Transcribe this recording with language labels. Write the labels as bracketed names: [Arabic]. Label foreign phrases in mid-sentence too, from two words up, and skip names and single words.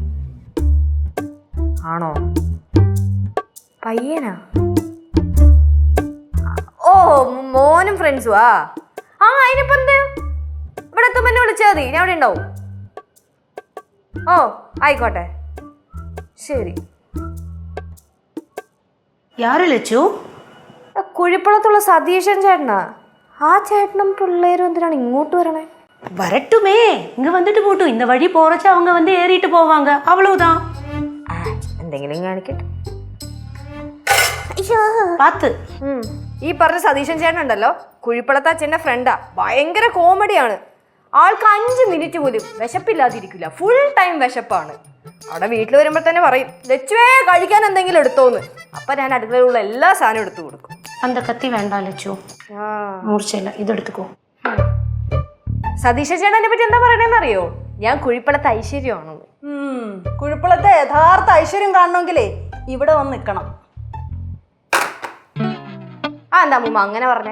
[Malayalam] ആണോ? പയ്യനാ? ഓ, മോനും ഫ്രണ്ട്സും. ആ അതിനിപ്പോ എന്ത്, ഇവിടെ എത്തുമ്പോ എന്നെ വിളിച്ചാൽ മതി, ഞാൻ ഇവിടെ ഉണ്ടാവും. ഓ ആയിക്കോട്ടെ, ശരി. [Tamil] யாரு லட்சு? [Malayalam] കുഴിപ്പളത്തുള്ള സതീശൻ ചേട്ടനാ. ആ ചേട്ടനും പിള്ളേരും എന്തിനാണ് ഇങ്ങോട്ട് വരണേ? [Tamil] வரட்டுமே, இங்க வந்துட்டு போட்டும். இந்த வழி போறச்ச அவங்க வந்து ஏறிட்டு போவாங்க, அவ்வளவுதான். [Malayalam] എന്തെങ്കിലും കാണിക്കട്ടെ. പാത്ത്. ഈ പറഞ്ഞ സതീശൻ ചേട്ടൻ ഉണ്ടല്ലോ, കുഴിപ്പളത്ത് അച്ഛൻ്റെ ഫ്രണ്ടാ. ഭയങ്കര കോമഡിയാണ്. ആൾക്ക് 5 മിനിറ്റ് പോലും വിശപ്പില്ലാതിരിക്കില്ല. [English] full time [Malayalam] വിശപ്പാണ്. അവിടെ വീട്ടിൽ വരുമ്പോൾ തന്നെ പറയും, ലച്ചുവേ കഴിക്കാൻ എന്തെങ്കിലും എടുത്തോന്ന്. അപ്പൊ ഞാൻ അടുക്കളയിലുള്ള എല്ലാ സാധനവും എടുത്തു കൊടുക്കും. [Tamil] அந்த கத்தி வேண்டாம் லட்சு, [Malayalam] മൂർച്ചയില്ല, ഇതെടുത്തുക്കോ. സതീശ ചേട്ടനെ പറ്റി എന്താ പറയണെന്ന് അറിയോ? ഞാൻ കുഴിപ്പളത്തെ ഐശ്വര്യമാണെന്ന്. കുഴിപ്പളത്തെ യഥാർത്ഥ ഐശ്വര്യം കാണണമെങ്കിലേ ഇവിടെ വന്ന് നിൽക്കണം. എന്താ അമ്മൂമ്മ അങ്ങനെ പറഞ്ഞേ?